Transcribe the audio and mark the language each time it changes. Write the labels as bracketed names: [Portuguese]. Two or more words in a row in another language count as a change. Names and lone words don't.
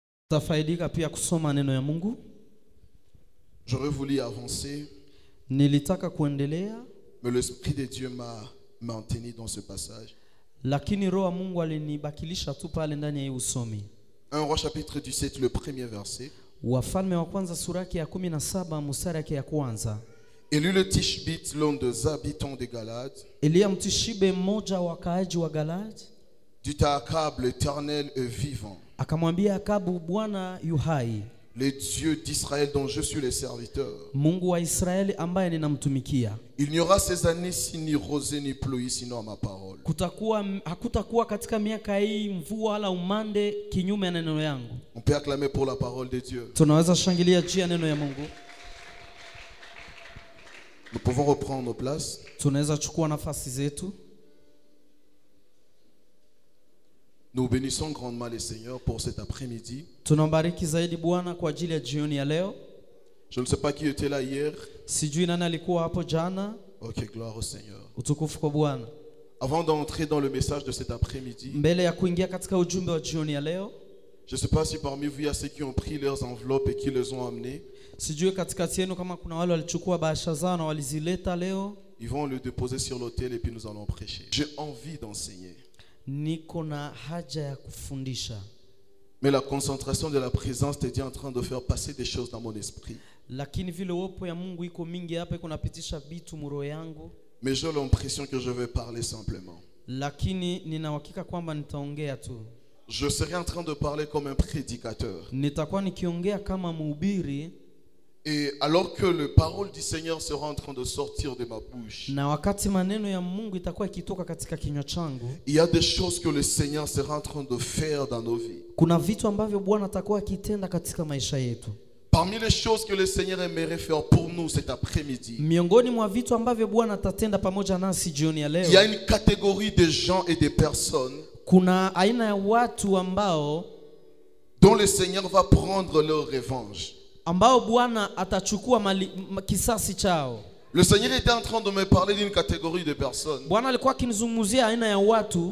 [Swahili] Tafaidika pia kusoma neno ya Mungu. [French] J'aurais voulu avancer, [Swahili] Nilitaka kuendelea, [French] mais l'Esprit de Dieu m'a maintenu dans ce passage. [Swahili] lakini roho wa Mungu alinibakilisha tu pale ndani ya usomi. [French] 1 Roi chapitre 17, le premier verset. [Swahili] Wafalme wa kwanza sura yake ya 17 mstari yake ya kwanza. [French] Élu le Tishbite, l'un des habitants de Galade, [Swahili] Elia Mtishibe, mmoja wa wakaaji wa Galadi, [French] dit à Akab, l'Éternel est vivant, [Swahili] akamwambia Akabu, Bwana yu hai, [French] le Dieu d'Israël dont je suis le serviteur. [Swahili] Mungu wa Israeli ambaye ninamtumikia. [French] Il n'y aura ces années-ci ni rosée ni pluie, sinon à ma parole. [Swahili] Hakutakuwa katika miaka hii mvua wala umande kinyume na neno yangu. [French] On peut acclamer pour la parole de Dieu. [Swahili] Tunaweza shangilia juu ya neno ya Mungu. [French] Nous pouvons reprendre nos places. [Swahili] Tunaweza chukua nafasi zetu. [French] Nous bénissons grandement le Seigneur pour cet après-midi. [Swahili] Tunambariki zaidi Bwana kwa ajili ya jioni ya leo. [French] Je ne sais pas qui était là hier. [Swahili] Sijui nani alikuwa hapo jana. [French] Ok, gloire au Seigneur. [Swahili] Utukufu kwa Bwana. [French] Avant d'entrer dans le message de cet après-midi, [Swahili] Mbele ya kuingia katika ujumbe wa jioni ya leo, [French] je ne sais pas si parmi vous il y a ceux qui ont pris leurs enveloppes et qui les ont amenées. [Swahili] sijui katikati yenu kama kuna wale walichukua bahasha zao na walizileta leo. [French] Ils vont le déposer sur l'autel et puis nous allons prêcher. J'ai envie d'enseigner. [Swahili] Niko na haja ya kufundisha. [French] Mais la concentration de la présence de Dieu est en train de faire passer des choses dans mon esprit. [Swahili] Lakini vile uwepo ya Mungu iko mingi hapa, iko napitisha vitu muro yangu. [French] Mais j'ai l'impression que je vais parler simplement. [Swahili] Lakini nina uhakika kwamba nitaongea tu. [French] Je serai en train de parler comme un prédicateur. [Swahili] Nitakuwa nikiongea kama mhubiri. [French] Et alors que la parole du Seigneur sera en train de sortir de ma bouche, [Swahili] Na wakati maneno ya Mungu itakuwa ikitoka katika kinywa changu, [French] il y a des choses que le Seigneur sera en train de faire dans nos vies. [Swahili] kuna vitu ambavyo Bwana atakuwa akitenda katika maisha yetu. [French] Parmi les choses que le Seigneur aimerait faire pour nous cet après-midi, [Swahili] Miongoni mwa vitu ambavyo Bwana atatenda pamoja nasi jioni ya leo, [French] il y a une catégorie de gens et de personnes [Swahili] kuna aina ya watu [French] dont le Seigneur va prendre leur revanche. [Swahili] ambao Bwana atachukua kisasi chao. [French] Le Seigneur était en train de me parler d'une catégorie de personnes [Swahili] Bwana alikuwa akinizungumzia aina ya watu